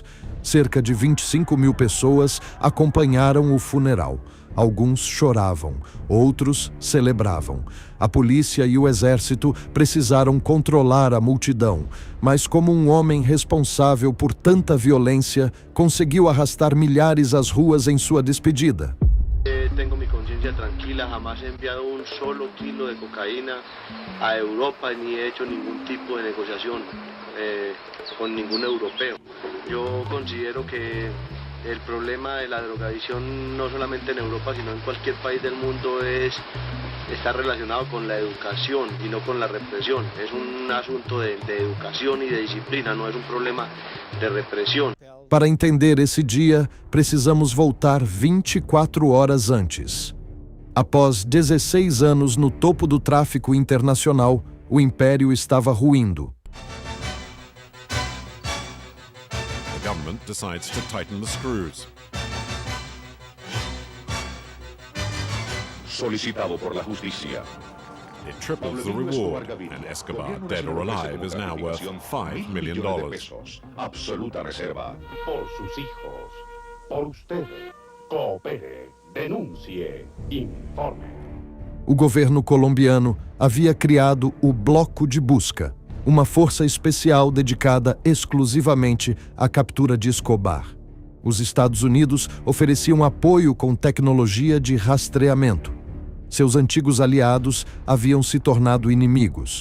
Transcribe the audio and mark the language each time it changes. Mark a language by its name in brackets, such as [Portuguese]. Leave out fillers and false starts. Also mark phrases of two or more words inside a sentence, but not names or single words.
[Portuguese] Cerca de 25 mil pessoas acompanharam o funeral. Alguns choravam, outros celebravam. A polícia e o exército precisaram controlar a multidão, mas como um homem responsável por tanta violência, conseguiu arrastar milhares às ruas em sua despedida. [Spanish] Tengo mi conciencia tranquila, jamás he enviado un solo kilo de cocaína a Europa ni he hecho ningún tipo de negociación con ningún europeo. Yo considero que el problema de la drogadicción no solamente en Europa sino en cualquier país del mundo está relacionado con la educación y no con la represión. Es un asunto de educación y de disciplina, no es un problema de represión. [Portuguese] Para entender esse dia, precisamos voltar 24 horas antes. Após 16 anos no topo do tráfico internacional, o império estava ruindo. [English] The government decides to tighten the screws. [Spanish] Solicitado por la justicia. [English] It triples the reward, and Escobar, dead or alive, is now worth $5 million. [Spanish] Absoluta reserva. Por sus hijos. Por usted. Coopere. Denuncie. Informe. [Portuguese] O governo colombiano havia criado o Bloco de Busca, uma força especial dedicada exclusivamente à captura de Escobar. Os Estados Unidos ofereciam apoio com tecnologia de rastreamento. Seus antigos aliados haviam se tornado inimigos.